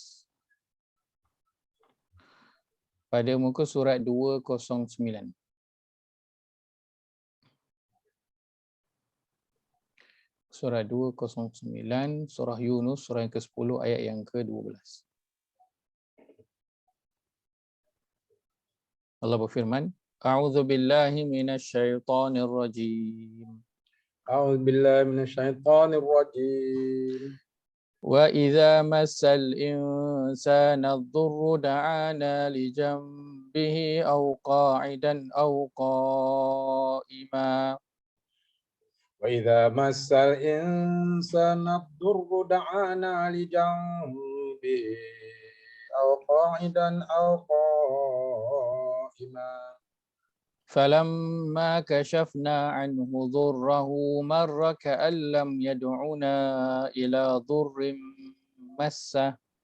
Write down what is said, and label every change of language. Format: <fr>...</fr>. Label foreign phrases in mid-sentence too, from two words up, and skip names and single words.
<ms>Pada muka surat 209. Surah 209, surah Yunus, surah yang ke-10, ayat yang ke-12. Allah berfirman,</ms> <ar>أعوذ بالله من الشيطان الرجيم. أعوذ بالله من الشيطان الرجيم. وإذا مس الإنسان الضر دعانا لجنبه أو قاعداً أو قائماً. وإذا مس الإنسان الضر دعانا لجنبه أو قاعدا أو قائما فلما كشفنا عنه ضره مر كأن لم يدعنا إلى ضر مسه.</ar>